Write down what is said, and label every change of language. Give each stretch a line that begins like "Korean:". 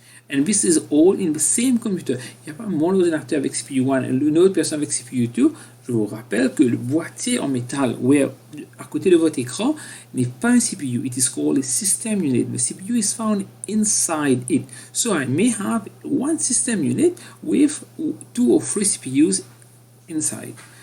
English: And this is all in the same computer.
French: Il n'y a pas mon ordinateur avec CPU 1 et une autre personne avec CPU 2. Je vous rappelle que le boîtier en métal à côté de votre écran n'est pas un CPU.
English: It is called a system unit. The CPU is found inside it. So I may have one system unit with 2 or 3 CPUs inside.